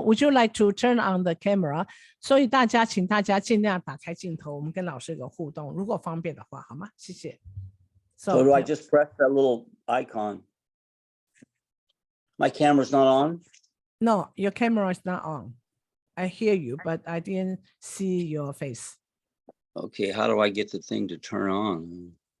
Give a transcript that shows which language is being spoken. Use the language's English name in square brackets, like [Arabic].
[English] would you like to turn on the camera? [Chinese] 所以请大家尽量打开镜头，我们跟老师有个互动，如果方便的话，好吗？谢谢。 [English] So do I just press that little icon? My camera's not on? No, your camera is not on. I hear you, but I didn't see your face. Okay, how do I get the thing to turn on?